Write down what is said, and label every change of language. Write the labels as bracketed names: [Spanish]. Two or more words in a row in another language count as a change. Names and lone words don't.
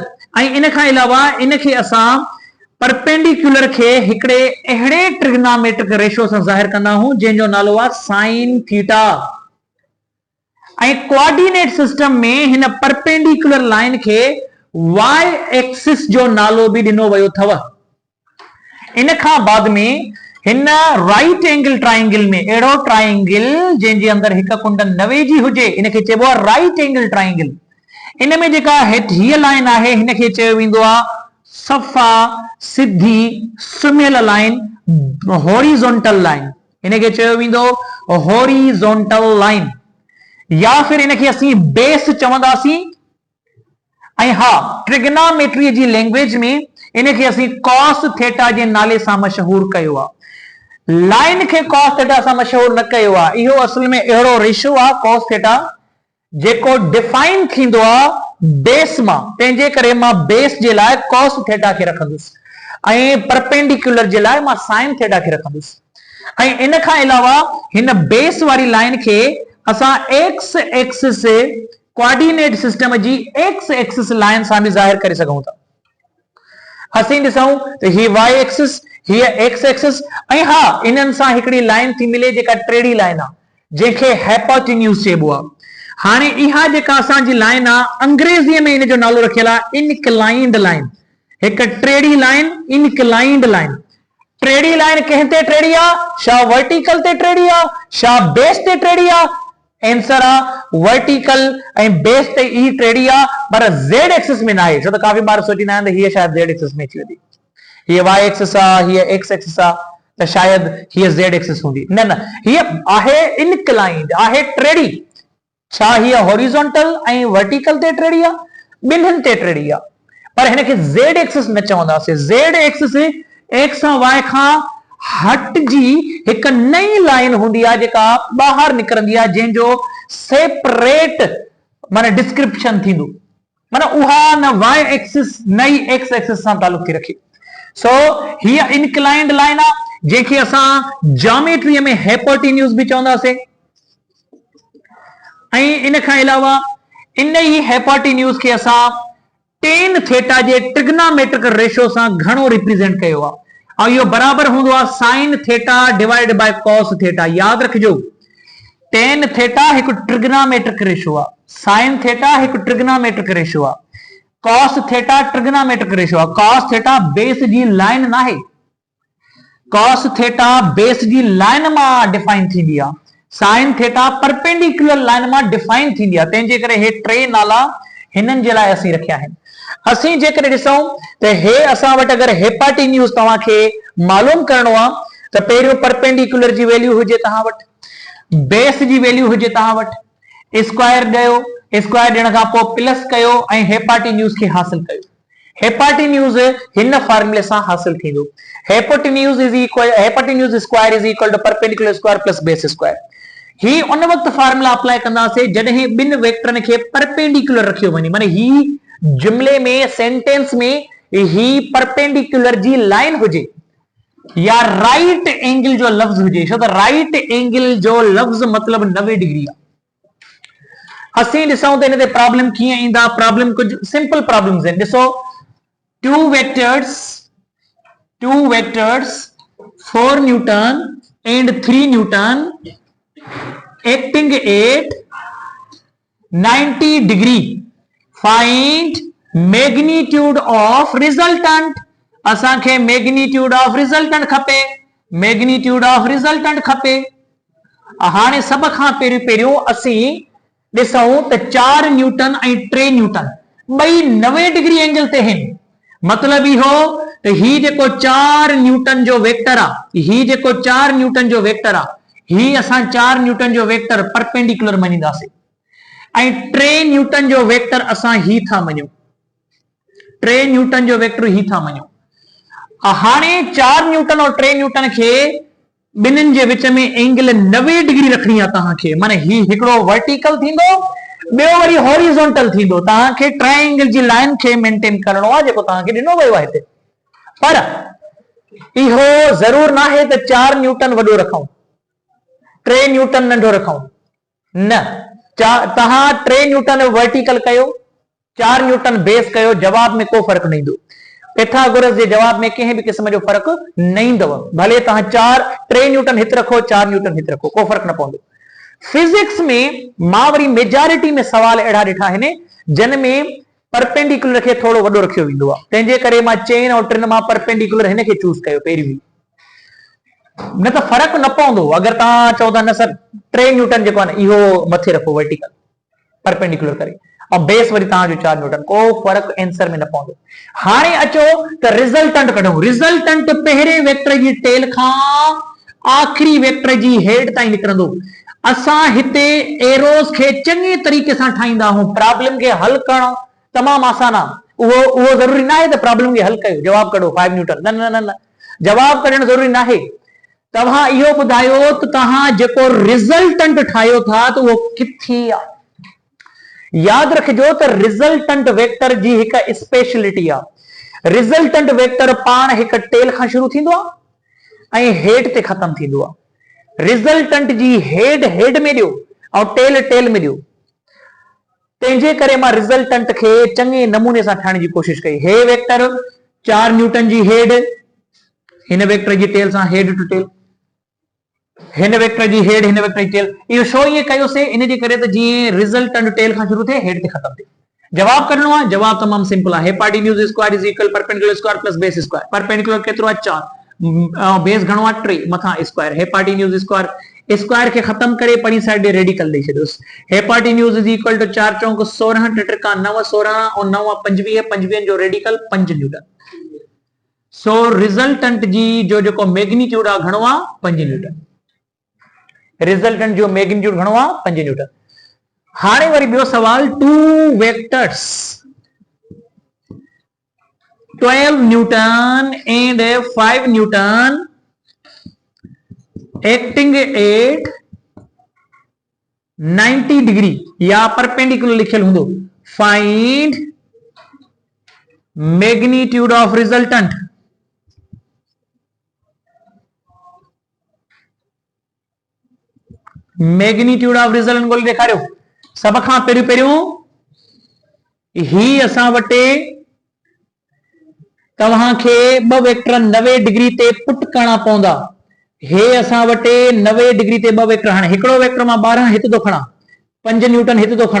[Sindhi] ऐं इन खां अलावा इनखे असां परपेंडिक्यूलर खे हिकिड़े अहिड़े [English] trigonometric ratio [Sindhi] सां ज़ाहिर कंदा आहियूं जंहिंजो नालो आहे [English] sine theta. [Sindhi] ऐं [English] coordinate system [Sindhi] में हिन [English] perpendicular line [Sindhi] खे [English] Y axis [Sindhi] जो नालो बि ॾिनो वियो अथव। इन खां बाद में हिन [English] right angle triangle [Sindhi] में अहिड़ो ट्रायंगल जंहिंजे अंदर हिक कुंड 90 जी हुजे इनखे चइबो आहे [English] right angle triangle. [Sindhi] इन में जेका हीअ लाइन आहे हिनखे चयो वेंदो आहे सफ़ा सिधी सुमियल लाइन, [English] horizontal line. [Sindhi] इनखे चयो वेंदो [English] horizontal line [Sindhi] या फिर इनखे असीं बेस चवंदासीं। ऐं हा ट्रिग्नोमेट्री जी लैंग्वेज में इनखे असीं [English] cos theta [Sindhi] जे नाले सां मशहूर कयो आहे। लाइन खे [English] cos theta [Sindhi] सां मशहूर न कयो आहे। इहो असल में अहिड़ो रेशो आहे [English] cos theta [Sindhi] जेको डिफाइन थींदो आहे बेस मां। तंहिंजे करे मां बेस जे लाइ [English] cos theta [Sindhi] खे रखंदुसि ऐं परपेंडिक्यूलर जे लाइ मां [English] sine theta [Sindhi] खे रखंदुसि। ऐं इन खां अलावा हिन बेस वारी लाइन खे असां [English] X axis coordinate system [Sindhi] जी [English] X axis line [Sindhi] सां बि ज़ाहिर करे सघूं था। असीं ॾिसूं त ही [English] Y axis [Sindhi] हीअ [English] X axis [Sindhi] ऐं हा इन्हनि सां हिकिड़ी लाइन थी मिले जेका टेढ़ी लाइन आहे जंहिंखे हाइपोटेन्यूज चइबो आहे। हाणे इहा जेका असांजी लाइन आहे अंग्रेज़ीअ में इन जो नालो रखियल आहे [English] inclined line. [Sindhi] हिकु टेढ़ी लाइन [English] inclined line. [Sindhi] टेढ़ी लाइन कंहिं ते टेढ़ी आहे? छा वर्टिकल ते टेढ़ी आहे? छा बेस ते टेढ़ी आहे? आंसर आहे वर्टिकल ऐं बेस ते ई टेढ़ी आहे पर [English] Z axis [Sindhi] में न आहे। छो त काफ़ी बार सोचींदा आहिनि त हीअ शायदि [English] Z axis [Sindhi] में अची वेंदी। हीअ [English] Y axis [Sindhi] आहे, हीअ [English] X axis [Sindhi] आहे त शायदि हीअ [English] Z axis [Sindhi] हूंदी। न न हीअ आहे इनक्लाइंड आहे टेढ़ी। छा हीअ हॉरिजॉन्टल ऐं वर्टिकल ते टेढ़ी आहे? ॿिन्हिनि ते टेढ़ी आहे पर हिनखे [English] Z axis [Sindhi] न चवंदासीं। [English] Z axis [Sindhi] एक्स ऐं वाई खां हटजी हिकु नई लाइन हूंदी आहे जेका ॿाहिरि निकिरंदी आहे जंहिंजो सेपरेट माना डिस्क्रिप्शन थींदो। माना उहा न [English] Y axis [Sindhi] नई [English] X axis [Sindhi] सां तालुक थी रखे। सो हीअ [English] inclined line [Sindhi] आहे जंहिंखे असां ज्योमेट्रीअ में हाइपोटेन्यूज बि चवंदासीं। ऐं इन खां अलावा इन ई हाइपोटेन्यूज खे असां [English] tan theta [Sindhi] जे [English] trigonometric ratio [Sindhi] सां घणो रिप्रेजेंट कयो आहे और इहो बराबर हूंदो आहे [English] sine theta divide by cos theta. [Sindhi] याद रखिजो [English] tan theta [Sindhi] हिकु [English] trigonometric ratio [Sindhi] आहे, [English] sine theta [Sindhi] हिकु [English] trigonometric ratio [Sindhi] आहे, [English] cos theta trigonometric ratio [Sindhi] आहे। [English] cos theta [Sindhi] बेस जी लाइन न आहे। [English] cos theta [Sindhi] बेस जी लाइन मां डिफाइन थींदी आहे। [English] sine theta perpendicular line [Sindhi] मां डिफाइन थींदी आहे। तंहिंजे करे हे टे नाला हिननि जे लाइ असीं रखिया आहिनि। असीं जेकॾहिं ॾिसूं त हे असां वटि अगरि हाइपोटेन्यूज तव्हांखे मालूम करणो आहे त पहिरियों परपेंडिकुलर जी वैल्यू हुजे तव्हां वटि, बेस जी वैल्यू हुजे तव्हां वटि, स्क्वायर ॾियो स्क्वायर ॾियण खां पोइ प्लस कयो ऐं हेपाटीन्यूज़ खे हासिल कयो। हेपाटीन्यूज़ हिन फॉर्मूले सां हासिल थींदो। [English] hypotenuse square is equal to perpendicular square plus base square. [Sindhi] ही उन वक्त फार्मूला अप्लाई कंदासीं जड॒हिं ॿिनि वेक्टरनि खे परपेंडिकुलर रखियो वञे, माने ही जुमले में सेंटेंस में ही परपेंडिकुलर जी लाइन हुजे या [English] right angle [Sindhi] जो लफ्ज हुजे। छो त [English] right angle [Sindhi] जो लफ्ज मतलब 90 डिग्री आहे। असीं ॾिसूं त हिन ते प्रॉब्लम कीअं ईंदा। प्रॉब्लम कुछ [English] simple problems [Sindhi] आहिनि। ॾिसो, [English] two vectors 4 Newton and 3 Newton acting at 90 degree. Find magnitude of resultant. [Sindhi] असांखे [English] magnitude of resultant [Sindhi] खपे। [English] magnitude of resultant [Sindhi] खपे। हाणे सब खां पहिरियों असीं ॾिसूं त 4 न्यूटन ऐं 3 न्यूटन ॿई [English] 90 degree angle [Sindhi] ते आहिनि। मतलब इहो त ही जेको 4 न्यूटन जो वेक्टर आहे, ही जेको 4 न्यूटन जो वेक्टर आहे, ही असां 4 न्यूटन जो वेक्टर परपेंडिकुलर मञींदासीं ऐं 3 न्यूटन जो वेक्टर असां ही था मञूं। 3 न्यूटन जो वेक्टर ही था मञूं। हाणे 4 न्यूटन और 3 न्यूटन खे ॿिन्हिनि जे विच में एंगल 90 डिग्री रखणी आहे तव्हांखे। माने ही हिकिड़ो वर्टिकल थींदो, ॿियो वरी हॉरिजॉन्टल थींदो। तव्हांखे ट्रायंगल जी लाइन खे मेंटेन करणो आहे जेको तव्हांखे ॾिनो वियो आहे हिते। पर इहो ज़रूर न आहे त 4 न्यूटन वॾो रखूं 3 न्यूटन नंढो रखूं। न, तव्हां 3 न्यूटन वर्टिकल कयो, 4 न्यूटन बेस कयो, जवाब में को फर्क न ईंदो। पिथागोरस जे जवाब में कंहिं भी किस्म जो फर्क न ईंदव। भले तव्हां 3 न्यूटन हिते रखो, 4 न्यूटन हिते रखो, को फर्क न पवंदो। फिजिक्स में मां वरी मेजॉरिटी में सवाल अहिड़ा ॾिठा आहिनि जिन में परपेंडिकुलर खे थोड़ो वॾो रखियो वेंदो आहे। तंहिंजे करे मां 4 और 3 मां परपेंडिकुलर हिन खे चूज़ कयो पहिरीं। न त फर्क न पवंदो। अगर तव्हां चओ था न सर 3 न्यूटन जेको आहे न इहो मथे रखो [English] vertical perpendicular [Sindhi] करे और बेस वरी तव्हांजो 4 न्यूटन, को फर्क आंसर में न पवंदो। हाणे अचो त रिजल्टेंट कढूं। रिजल्टेंट पहिरें वेक्टर जी टेल खां आखिरी वेक्टर जी हेड ताईं निकिरंदो। असां हिते एरोस खे चङे तरीक़े सां ठाहींदा आहियूं। प्रॉब्लम खे हल करणु तमामु आसान आहे। उहो ज़रूरी न आहे त प्रॉब्लम खे हल कयो जवाब कढो 5 न्यूटन। न न न, जवाब कढणु ज़रूरी न आहे। तव्हां इहो ॿुधायो त तव्हां जेको रिजल्टेंट ठाहियो था त उहो किथे आहे। याद रखिजो त रिजल्टेंट वेक्टर जी हिकु स्पेशलिटी आहे। रिजल्टेंट वेक्टर पाण हिकु टेल खां शुरू थींदो आहे ऐं हेड ते ख़तम थींदो आहे। रिजल्टेंट जी हेड में ॾियो और टेल में ॾियो। तंहिंजे करे मां रिजल्टेंट खे चङे नमूने सां ठाहिण जी कोशिश कई। हे वेक्टर 4 न्यूटन जी हेड, हिन वेक्टर जी टेल सां [English] head to tail, [Sindhi] हिन वेक्टर जी हेड, हिन वेक्टर जी टेल। इहो छो ईअं कयोसीं? इन जे करे त जीअं रिजल्टेंट टेल खां शुरू थिए हेड ते ख़तम थिए। जवाब कढणो आहे। जवाब तमामु सिंपल आहे। [English] hypotenuse square is equal perpendicular square plus base square. [Sindhi] परपेंडिकुलर केतिरो आहे? 4, बेस घणो आहे? 3, मथां स्क्वायर। हेपाटीन्यूज़ स्क्वायर खे ख़त्म करे परी साइड ॾे रेडिकल ॾेई छॾियोसि। [English] hypotenuse is equal to [Sindhi] 4 चौक 16, 3 त्रिका 9, 16 और 9 25, 25 जो रेडिकल 5 न्यूटन। सो रिजल्टेंट जी जो जेको मैग्नीट्यूड आहे घणो आहे? 5 न्यूटन। रिजल्टेंट जो मैग्नीट्यूड घणो आहे? 5 न्यूटन। हाणे वरी ॿियो सवाल, [English] 2 vectors 12 Newton and 5 Newton acting at 90 degree [Sindhi] या परपेंडिकुलर लिखियल हूंदो। [English] find magnitude of resultant. magnitude of resultant [Sindhi] ॻोल्हे ॾेखारियो। सब खां पहिरियों ही असां वटि तव्हांखे 2 वेक्टर 90 डिग्री ते पुट करणा पवंदा। हे असां वटि 90 डिग्री ते 2 वेक्टर। हाणे हिकिड़ो वेक्टर मां 12 हिते थो खणा, 5 न्यूटन हिते थो खणा।